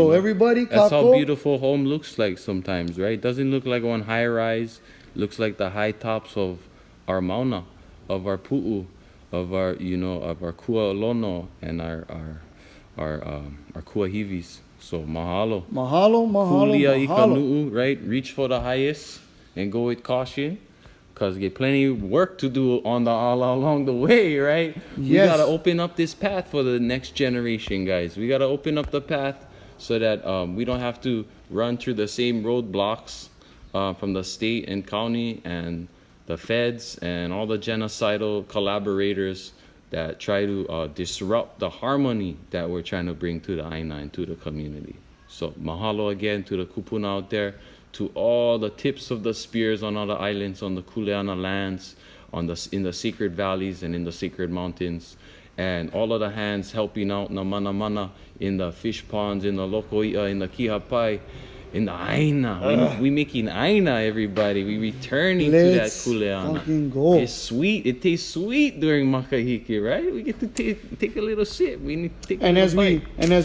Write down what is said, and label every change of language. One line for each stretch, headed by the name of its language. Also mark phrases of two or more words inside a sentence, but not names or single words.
English: You know, everybody, that's how Kako, beautiful home looks like sometimes, right? Doesn't look like one high rise. Looks like the high tops of our mauna, of our pu'u, of our, you know, of our kualono and our kuahivis. So mahalo.
Hawaiian: mahalo, mahalo, Kulia mahalo. ikanu'u,
English: right? Reach for the highest and go with caution. Because you get plenty of work to do on the all along the way, right? We Yes. gotta open up this path for the next generation, guys. We gotta open up the path so that we don't have to run through the same roadblocks from the state and county and the feds and all the genocidal collaborators that try to disrupt the harmony that we're trying to bring to the Aina and to the community. So mahalo again to the kupuna out there, to all the tips of the spears on all the islands, on the Kuleana lands, in the sacred valleys and in the sacred mountains, and all of the hands helping out
Hawaiian: na mana mana
English: in the fish ponds, in the lokoia, in the kihapai, in the Aina. We making Aina, everybody. We returning Let's to that Kuleana. fucking go. It's sweet. It tastes sweet during makahiki, right? We get to take a little sip. We need to take a And little as bite.